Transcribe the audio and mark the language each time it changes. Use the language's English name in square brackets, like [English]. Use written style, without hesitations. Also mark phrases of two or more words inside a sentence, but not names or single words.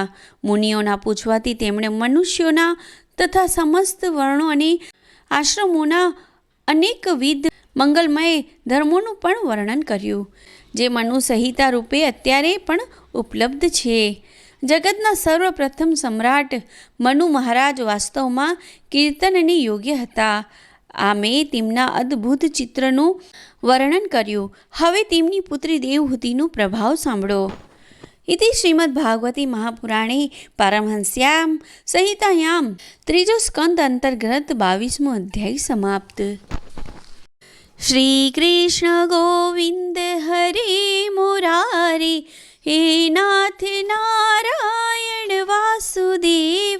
[Gujarati] મુનિઓના પૂછવાથી તેમણે મનુષ્યોના તથા સમસ્ત વર્ણો અને આશ્રમોના અનેકવિધ મંગલમય ધર્મોનું પણ વર્ણન કર્યું, જે મનુ સંહિતા રૂપે અત્યારે પણ ઉપલબ્ધ છે. જગતના સર્વપ્રથમ સમ્રાટ મનુ મહારાજ વાસ્તવમાં કીર્તનને યોગ્ય હતા. આ મેં તેમના અદ્ભુત ચિત્રનું વર્ણન કર્યું. હવે તેમની પુત્રી દેવહૂતિનું પ્રભાવ સાંભળો. [Sanskrit] इति श्रीमद्भागवती महापुराणे पारमहंस्यां संहितायां त्रीजो स्कंद अंतर्गत 22मो अध्याय समाप्त. श्री कृष्ण गोविंद हरे मुरारे हे नाथ नारायण वासुदेव.